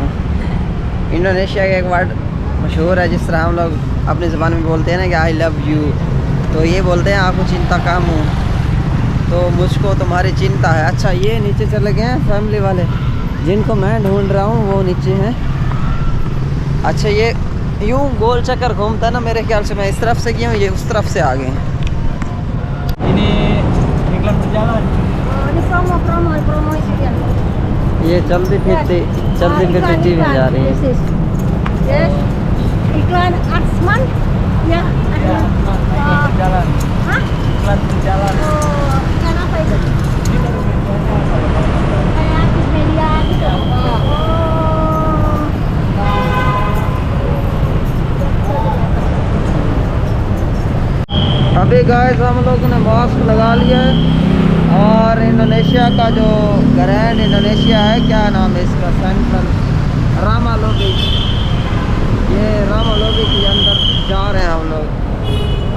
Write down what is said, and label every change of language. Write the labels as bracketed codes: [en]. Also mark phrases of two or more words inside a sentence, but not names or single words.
[hi] इंडोनेशिया का एक वर्ड मशहूर है, जिस तरह हम लोग अपनी ज़बान में बोलते हैं ना कि [en] I love you, [hi] तो ये बोलते हैं आपको [id] cinta kamu, [hi] तो मुझको तुम्हारी चिंता है। अच्छा ये नीचे चले गए हैं फैमिली वाले, जिनको मैं ढूंढ रहा हूँ वो नीचे हैं। अच्छा ये यूँ गोल चक्कर घूमता है ना, मेरे ख्याल से मैं इस तरफ से गया हूँ, ये उस तरफ से आ गए हैं। [id] Ini promo isi dia. [hi] ये चलती फिरती टीवी जा रही है। [id] Yes. Iklan Arsman. Ya. Berjalan. Hah? Iklan berjalan. Oh, iklan apa itu? Kayak artis media gitu. [hi] अभी गाइस हम लोगों ने मास्क लगा लिया है और इंडोनेशिया का जो ग्रैंड इंडोनेशिया है, क्या नाम है इसका, सेंट्रल रामालो बीच, ये रामालो बीच के अंदर जा रहे हैं हम लोग।